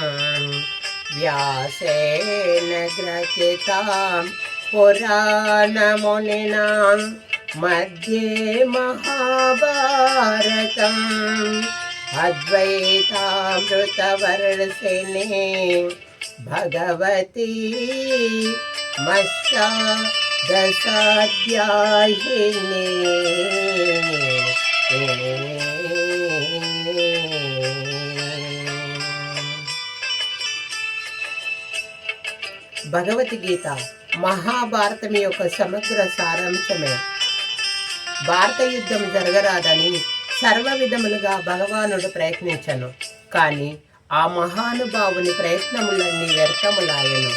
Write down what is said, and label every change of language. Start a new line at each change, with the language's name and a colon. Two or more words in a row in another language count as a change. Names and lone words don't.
Sanskrit: व्यासेन ग्रथितां पुराणमुनिना मध्ये महाभारतम् अद्वैतामृतवर्षिणी भगवती मष्टादशाध्यायिनी।
Telugu: భగవద్గీత మహాభారతం యొక్క సమగ్ర సారాంశమే. భారత యుద్ధం జరగరాదని సర్వ విధములుగా భగవానుడు ప్రయత్నించను, కానీ ఆ మహానుభావుని ప్రయత్నములన్నీ వ్యర్థములాయను.